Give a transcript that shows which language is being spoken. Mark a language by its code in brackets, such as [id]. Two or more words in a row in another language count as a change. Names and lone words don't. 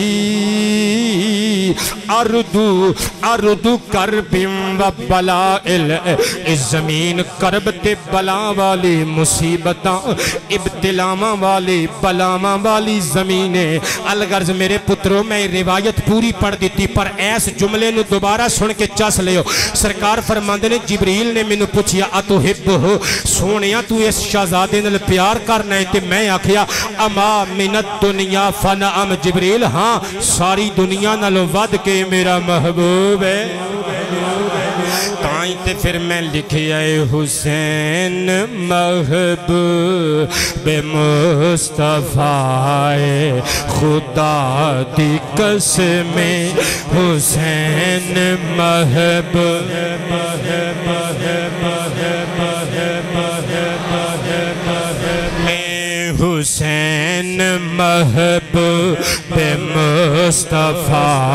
[pa] اردو کرب و بلائل اس زمین کرب تے بلا والی مصیبتاں ابتلاواں والی بلاواں والی زمینیں الغرض میرے پتروں میں روایت پوری پڑھ دیتی پر ایس جملے نو دوبارہ سن کے چس لے ہو سرکار فرماندے نے جبریل نے منو پوچھیا اتحبہ سونیا تو اس شہزادے نال پیار کرنا ہے تے میں آکھیا [ar] اما من الدنیا فنعم [pa] جبریل ہاں ساری دنیا نال ود کے میرا محبوب ہے تائیں تے پھر میں لکھیا حسین محبوب مصطفیٰ خدا دی قسم حسین محبوب حسین محبوب مصطفیٰ